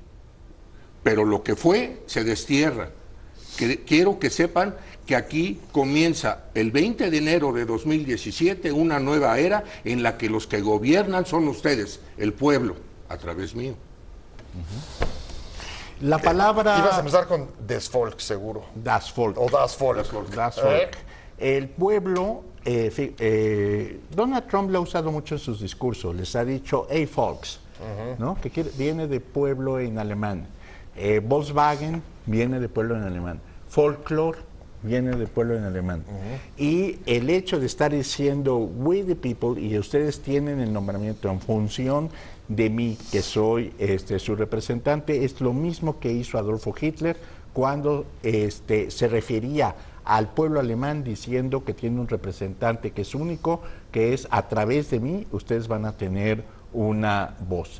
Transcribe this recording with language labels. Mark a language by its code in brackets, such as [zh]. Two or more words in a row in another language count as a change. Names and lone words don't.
[es] Pero lo que fue se destierra. Quiero que sepan que aquí comienza el 20 de enero de 2017 una nueva era en la que los que gobiernan son ustedes, el pueblo, a través mío. La palabra... Ibas a empezar con [de] Das Volk, [es] seguro. [de] Das Volk. O Das Volk. Das Volk. [es] El pueblo, Donald Trump lo ha usado mucho en sus discursos, les ha dicho, [en] hey folks, [es] ¿no? Que viene de pueblo en alemán. Volkswagen viene de pueblo en alemán. Folklore viene de pueblo en alemán. Y el hecho de estar diciendo [en] we the people, [es] y ustedes tienen el nombramiento en función de mí, que soy su representante, es lo mismo que hizo Adolfo Hitler cuando se refería al pueblo alemán diciendo que tiene un representante que es único, que es a través de mí ustedes van a tener una voz.